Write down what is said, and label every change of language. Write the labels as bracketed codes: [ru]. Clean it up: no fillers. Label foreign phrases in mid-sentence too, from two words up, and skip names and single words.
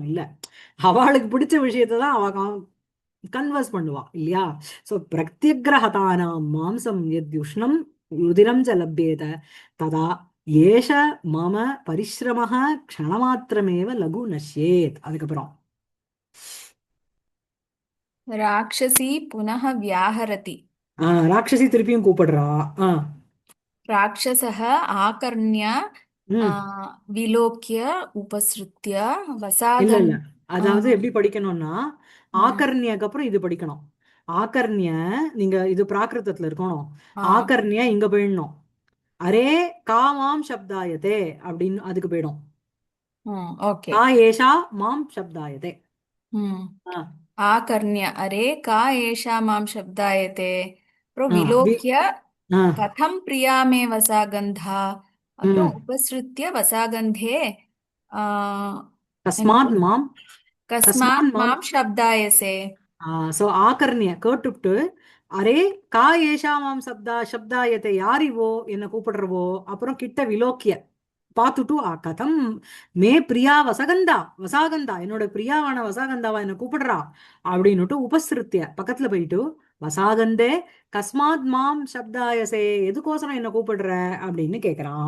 [ta] இல்ல, அவளுக்கு பிடிச்ச விஷயத்தை தான் அவ கன்வர்ஸ் பண்ணுவா இல்லையா? [sa] சோ प्रत्यग्रहतानां मांसं यद्युष्णं रुधिरं च लभ्येत तदा एष मम परिश्रमः क्षणमात्रमेव लघु नश्येत्. [ta] அதுக்கப்புறம் [sa] राक्षसी पुनः व्याहरति [ta] ராட்சசி திருப்பியும் கூப்பிடுறா. ஆஹ் [sa] राक्षसः आकर्ण्य உம் विलोक्य उपसृत्य [ta] இல்ல இல்ல, [sa] वसागन् [ta] அதாவது எப்படி படிக்கணும்னா, ம், ஆகர்ணியக்கு அப்புறம் இது படிக்கணும். ஆகர்ணிய, நீங்க இது பிராகிருதத்துல இருக்கணும். ஆ, ஆகர்ணிய இங்க போயிடணும். [sa] अरे कामां शब्दायते [ta] அப்படின்னு அதுக்கு போயிடும். [en] ओके [sa] का एषा मां शब्दायते. ஆ, आकर्ण्य अरे का एषा मां शब्दायते ஆ, विलोक्य ஆ, कथं प्रिया मे वसागन्धा அப்புறம் ம். उपसृत्य वसागन्धे ஆ, என்ன தஸ்மாத் [ta] போடு [sa] मां, तस्मान् கஸ்மாத் மாம். मां शब्दायसे. [ta] சோ ஆகர்ணிய கேட்டுவிட்டு, [sa] अरे का एषा मां शब्दायते, [ta] யார் இவோ என்ன கூப்பிடுறவோ, அப்புறம் கிட்ட விலோக்கிய பார்த்துட்டு, [sa] कथं मे प्रिया वसगन्धा, [ta] வசாகந்தா என்னோட பிரியாவான வசாகந்தாவா என்ன கூப்பிடுறா அப்படின்னுட்டு உபசிருத்திய பக்கத்துல போயிட்டு, [sa] वसागन्धे कस्मात् मां शब्दायसे, [ta] எதுக்கோசரம் என்ன கூப்பிடுற அப்படின்னு கேக்குறான்.